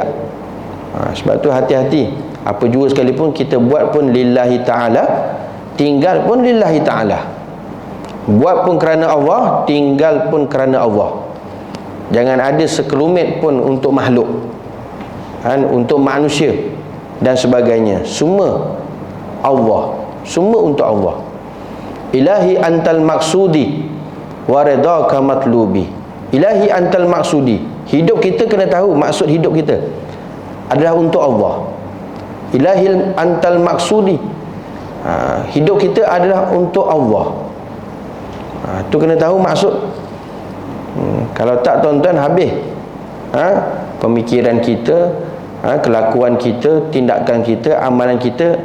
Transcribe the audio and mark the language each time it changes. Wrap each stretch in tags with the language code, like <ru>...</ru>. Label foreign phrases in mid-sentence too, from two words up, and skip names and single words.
<ms>Sebab tu hati-hati, apa jua sekalipun kita buat pun</ms> <ar>لله تعالى,</ar> <ms>tinggal pun</ms> <ar>لله تعالى.</ar> <ms>Buat pun kerana Allah, tinggal pun kerana Allah. Jangan ada sekelumit pun untuk makhluk, untuk manusia dan sebagainya. Semua Allah, semua untuk Allah.</ms> <ar>إلهي أنت مقصودي ورضاك مطلوبي. إلهي أنت مقصودي,</ar> <ms>hidup kita kena tahu maksud hidup kita adalah untuk Allah.</ms> <ar>إلهي أنت مقصودي,</ar> <ms>hidup kita adalah untuk Allah. Tu kena tahu maksud. Kalau tak tuan-tuan, habis pemikiran kita, kelakuan kita, tindakan kita, amalan kita.</ms>